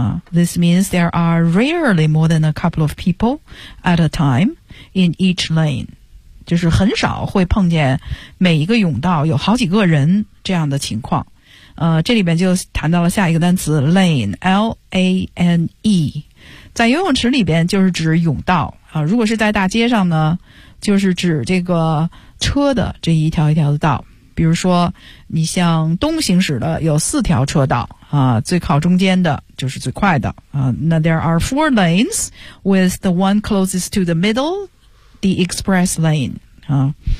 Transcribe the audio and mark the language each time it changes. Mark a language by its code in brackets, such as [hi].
[en] This means there are rarely more than a couple of people at a time in each lane. [zh] 就是很少会碰见每一个泳道有好几个人这样的情况。这里边就谈到了下一个单词 lane, L-A-N-E. 在游泳池里边就是指泳道啊，如果是在大街上呢，就是指这个车的这一条一条的道。比如说你向东行驶的有四条车道啊，最靠中间的就是最快的啊。 [en] 那 there are four lanes with the one closest to the middle, the express lane 啊。